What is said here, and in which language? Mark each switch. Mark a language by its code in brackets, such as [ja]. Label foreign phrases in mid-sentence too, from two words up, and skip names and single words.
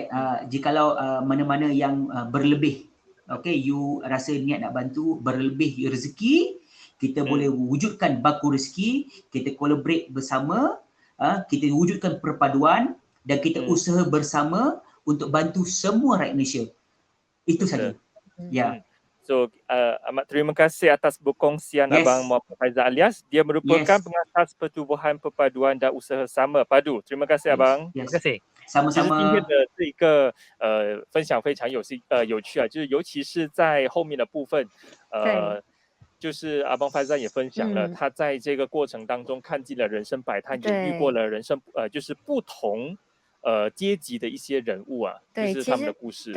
[ms] Jikalau mana-mana yang berlebih, okay, you rasa niat nak bantu, berlebih rezeki, kita boleh wujudkan baku rezeki, kita collaborate bersama, kita wujudkan perpaduan dan kita usaha bersama untuk bantu semua rakyat Malaysia. Itu saja. Ya. So amat terima kasih atas berkongsian Abang Muhammad Faizan Alias. Dia merupakan pengasas Pertubuhan Perpaduan dan Usaha Sama Padu. Terima kasih Abang. Terima kasih. sama-sama。 [zh] 今天的这个分享非常有趣啊，就是尤其是在后面的部分，就是阿邦Faizan也分享了他在这个过程当中看尽了人生百态，也遇过了人生就是不同阶级的一些人物啊，就是他们的故事。